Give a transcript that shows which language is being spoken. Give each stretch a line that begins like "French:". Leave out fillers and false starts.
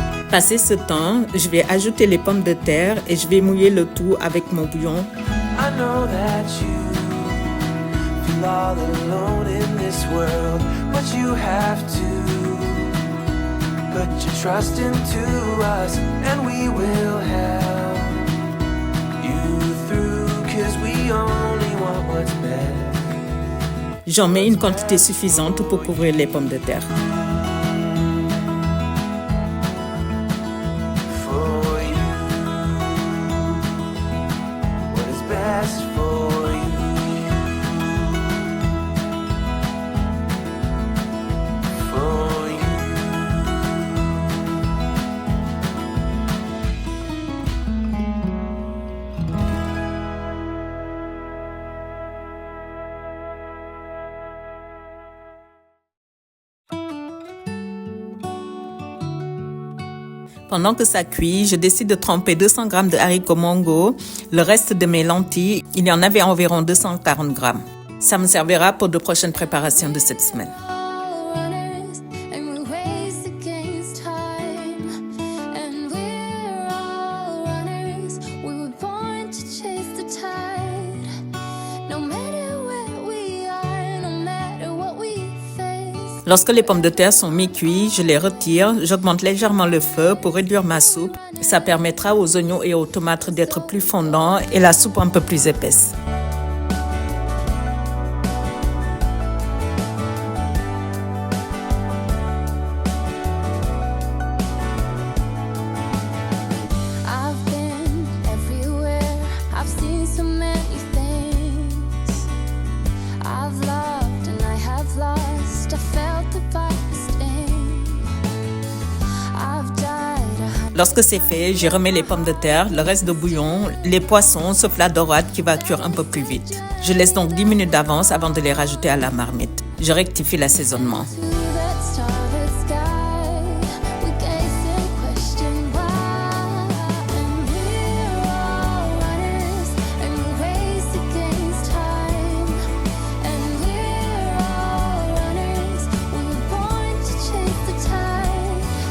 French: Passé ce temps, je vais ajouter les pommes de terre et je vais mouiller le tout avec mon bouillon.
English: I know that you feel all alone in this world, but you have to put your trust into us, and we will help you through, 'cause we only want what's best.
French: J'en mets une quantité suffisante pour couvrir les pommes de terre.
English: For you, what is best for you. For you.
French: Pendant que ça cuit, je décide de tremper 200 g de haricots mongo, le reste de mes lentilles. Il y en avait environ 240 g. Ça me servira pour de prochaines préparations de cette semaine.
English: All runners, and we race against time. And we're all runners. We were born to chase the tide. No matter where we are, no matter what we face.
French: Lorsque les pommes de terre sont mi-cuits, je les retire, j'augmente légèrement le feu pour réduire ma soupe. Ça permettra aux oignons et aux tomates d'être plus fondants et la soupe un peu plus épaisse.
English: I've been everywhere. I've seen so many things. I've loved and I have lost. I felt the viper's sting. I've died.
French: Lorsque c'est fait, j'y remets les pommes de terre, le reste de bouillon, les poissons, sauf la dorade qui va cuire un peu plus vite. Je laisse donc 10 minutes d'avance avant de les rajouter à la marmite. Je rectifie l'assaisonnement.
English: To that starlit sky, we gaze and question why. And we're all runners, and we race against time. And we're all runners, we were born to chase the tide.